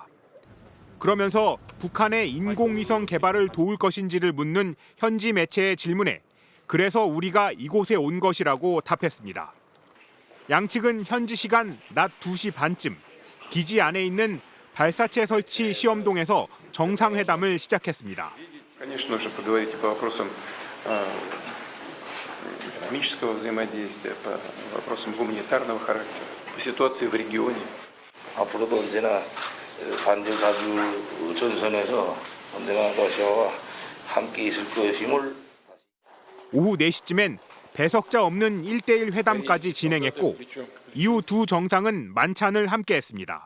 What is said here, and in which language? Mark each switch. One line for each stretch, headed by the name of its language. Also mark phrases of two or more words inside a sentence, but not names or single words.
Korean: 그러면서 북한의 인공위성 개발을 도울 것인지를 묻는 현지 매체의 질문에 그래서 우리가 이곳에 온 것이라고 답했습니다. 양측은 현지 시간 낮 2시 반쯤 기지 안에 있는 발사체 설치 시험동에서 정상회담을 시작했습니다.
Russian: экономического взаимодействия, по вопросам гуманитарного характера, по ситуации в регионе.
Korean: 앞으로도 언제나 반전사주 전선에서 언제나 러시아와 함께 있을 것임을. 오후 4시쯤엔 배석자 없는 1대1 회담까지 진행했고 이후 두 정상은 만찬을 함께했습니다.